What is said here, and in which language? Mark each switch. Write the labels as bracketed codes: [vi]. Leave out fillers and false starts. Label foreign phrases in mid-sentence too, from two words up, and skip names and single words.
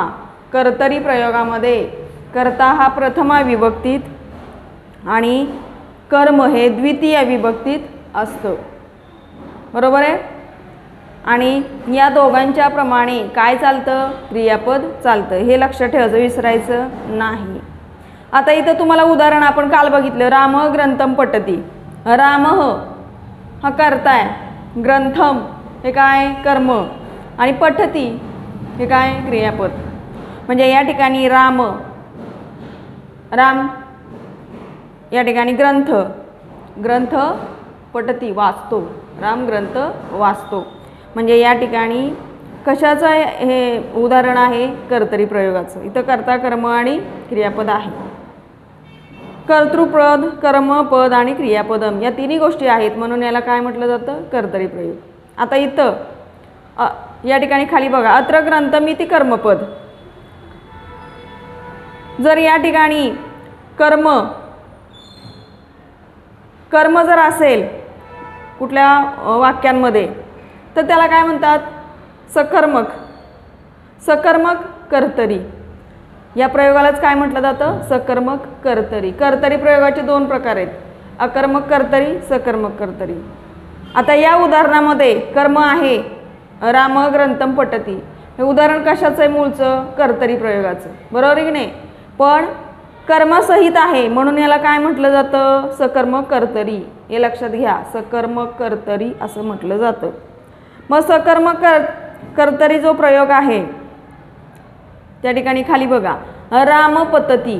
[mr] कर्तरी प्रयोगामध्ये कर्ता हा प्रथमा विभक्तीत आणि कर्म हे द्वितीय विभक्तीत असतं बरोबर आहे. आणि या दोघांच्या प्रमाणे काय चालतं क्रियापद चालतं हे लक्षात ठेवायचं विसरायचं नाही. आता इथं तुम्हाला उदाहरण आपण काल बघितलं. [sa] राम ग्रंथम पठती. [mr] राम हा कर्ता आहे. ग्रंथम हे काय कर्म आणि पठती हे काय क्रियापद. म्हणजे या ठिकाणी राम या ठिकाणी [sa] ग्रंथ पठती [mr] वाचतो. राम ग्रंथ वाचतो. म्हणजे या ठिकाणी कशाचं हे उदाहरण आहे कर्तरी प्रयोगाचं. इथं कर्ता कर्म आणि क्रियापद आहे. कर्तृपद कर्मपद आणि क्रियापदम या 3 गोष्टी आहेत म्हणून याला काय म्हटलं जातं कर्तरी प्रयोग. आता इथं या ठिकाणी खाली बघा [sa] अत्र ग्रंथमिति कर्मपद. [mr] जर या ठिकाणी कर्म जर असेल कुठल्या वाक्यांमध्ये तर त्याला काय म्हणतात सकर्मक कर्तरी. या प्रयोगालाच काय म्हटलं जातं सकर्मक कर्तरी. कर्तरी प्रयोगाचे 2 प्रकार आहेत अकर्मक कर्तरी सकर्मक कर्तरी. आता या उदाहरणामध्ये कर्म आहे [sa] राम ग्रंथम पठती. [mr] हे उदाहरण कशाचं आहे मूळचं कर्तरी प्रयोगाचं बरोबर आहे की नाही. पण कर्मसहित आहे म्हणून याला काय म्हटलं जातं सकर्मक कर्तरी. हे लक्षात घ्या सकर्मक कर्तरी असं म्हटलं जातं. मग सकर्मक कर्तरी जो प्रयोग आहे त्या ठिकाणी खाली बघा [sa] राम पतती.